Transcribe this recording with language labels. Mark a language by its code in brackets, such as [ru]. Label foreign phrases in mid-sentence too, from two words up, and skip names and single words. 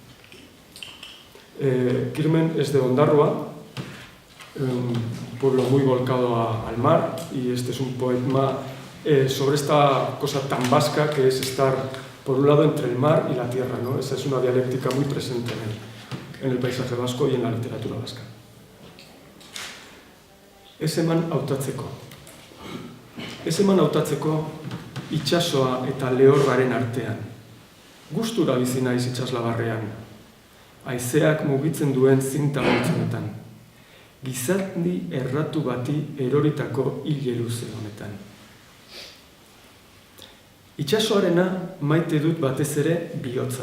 [es] Kirmen es de Ondarroa, un pueblo muy volcado al mar, y este es un poema sobre esta cosa tan vasca que es estar por un lado entre el mar y la tierra, ¿no? Esa es una dialéctica muy presente en el paisaje vasco y en la literatura vasca. [eu] Ese man hautatzeko. Ese man hautatzeko itsasoa eta lehorraren artean. Gustura bizi naiz itsaslabarrean. Haizeak mugitzen duen zinta beltzenetan. Gizaldi erratu bati eroritako hile luze honetan. Itsasoarena maite dut batez ere bihotza.